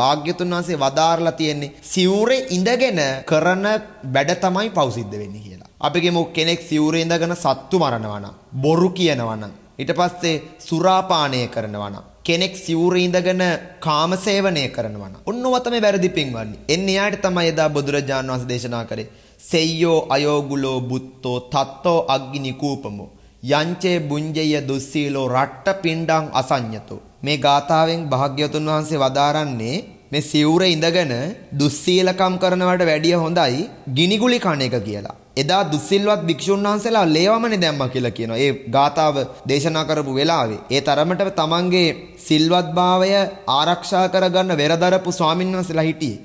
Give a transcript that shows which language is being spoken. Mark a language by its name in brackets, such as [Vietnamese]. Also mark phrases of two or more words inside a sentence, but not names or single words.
[Sinhala] භාග්‍යතුන් වහන්සේ වදාarලා තියෙන්නේ සිවුරේ ඉඳගෙන කරන වැඩ තමයි පව් සිද්ධ වෙන්නේ කියලා. අපි කියමු කෙනෙක් සිවුරේ ඉඳගෙන සත්තු මරනවා නම්, බොරු කියනවා නම්, ඊට පස්සේ සුරාපානය කරනවා නම්, කෙනෙක් සිවුරේ ඉඳගෙන කාමසේවනය කරනවා නම්, ඔන්නව තමයි වැරදි පින්වත්නි. එන්නේ යාට තමයි එදා බුදුරජාණන් වහන්සේ දේශනා කරේ [Pali] සෙය්‍යෝ අයෝගුලෝ බුත්තෝ තත්තෝ අග්ගිනි කූපමෝ යංචේ බුඤ්ජය දුස්සීලෝ රට්ට පිණ්ඩං අසඤ්ඤතෝ. [Sinhala] මේ ගාථාවෙන් භාග්‍යවතුන් වහන්සේ වදාරන්නේ මේ සිවුරේ ඉඳගෙන දුස්සීලකම් කරනවට වැඩිය හොඳයි ගිනිගුලි කණ එක කියලා. එදා දුස්සිල්වත් භික්ෂුන් වහන්සේලා ලේවමනේ දැම්මා කියලා කියනවා. ඒ ගාථාව දේශනා කරපු වෙලාවේ ඒ තරමට තමන්ගේ සිල්වත්භාවය ආරක්ෂා කරගන්න වෙරදරපු ස්වාමීන් වහන්සේලා හිටියේ.